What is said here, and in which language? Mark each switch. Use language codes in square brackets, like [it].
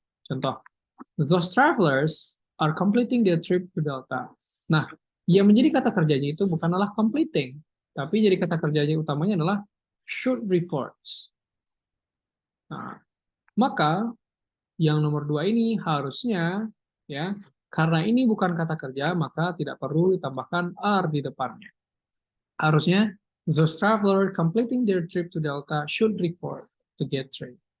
[en] Contoh, those travelers are completing their trip to Delta. [id] Nah, yang menjadi kata kerjanya itu bukanlah completing, tapi jadi kata kerjanya utamanya adalah should reports. Nah, maka yang nomor 2 ini harusnya ya, karena ini bukan kata kerja, maka tidak perlu ditambahkan are di depannya. [en] Harusnya those travelers completing their trip to Delta should report to gate 3.